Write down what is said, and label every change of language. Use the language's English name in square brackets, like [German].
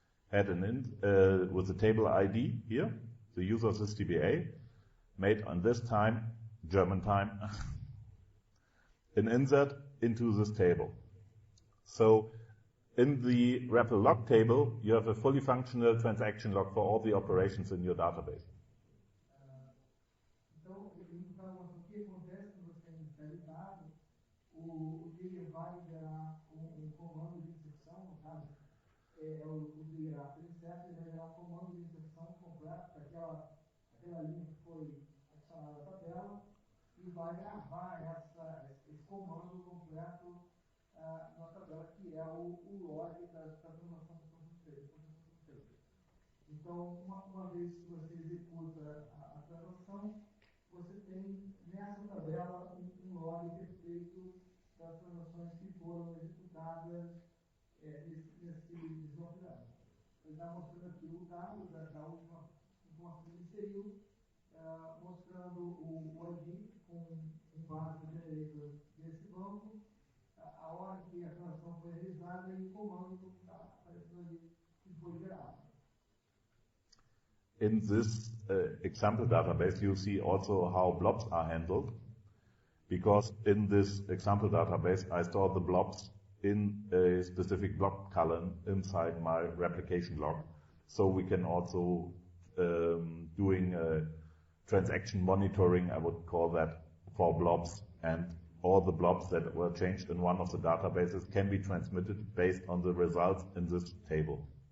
[English] had with the table ID here, the user sysdba, made on this time, German time, an insert into this table. So in the REPL log table, you have a fully functional transaction log for all the operations in your database. [Portuguese] Então, o que acontece quando você insere dado, o trigger vai gerar comando de inserção, no caso, o trigger insert, ele vai gerar um comando de inserção completo para aquela linha que foi adicionada à tabela e vai gravar esse comando completo na tabela, que é o log da transação que foi feita. Então, uma vez que você executa a transação, você tem nessa tabela um log perfeito das transações que foram executadas nesse deslocamento. Ele está mostrando aqui o dado da última informação que ele inseriu, mostrando o ID com um base generator desse banco, a hora que a transação foi realizada e o comando que está aparecendo ali que foi gerado. [English] In this example database, you see also how blobs are handled, because in this example database, I store the blobs in a specific blob column inside my replication log. So we can also doing transaction monitoring, I would call that, for blobs, and all the blobs that were changed in one of the databases can be transmitted based on the results in this table.